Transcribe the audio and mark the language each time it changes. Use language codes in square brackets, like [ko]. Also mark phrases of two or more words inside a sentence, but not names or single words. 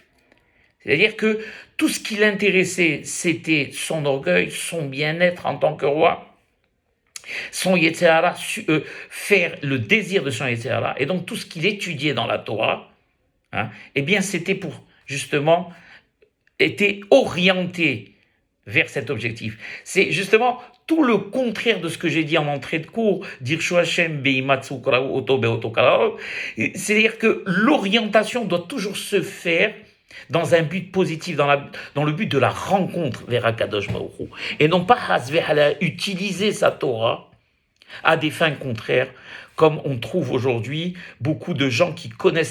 [fr] C'est-à-dire que tout ce qui l'intéressait, c'était son orgueil, son bien-être en tant que roi, son Yetzirah, faire le désir de son Yetzirah, et donc tout ce qu'il étudiait dans la Torah, eh bien c'était pour, justement, était orienté vers cet objectif. C'est justement tout le contraire de ce que j'ai dit en entrée de cours, [he] דרשו השם בהמצאו קראו אותו באותו קרוב. [fr] C'est-à-dire que l'orientation doit toujours se faire dans un but positif, dans le but de la rencontre vers [he] הקדוש ברוך הוא, [fr] et non pas utiliser sa Torah à des fins contraires, comme on trouve aujourd'hui beaucoup de gens qui connaissent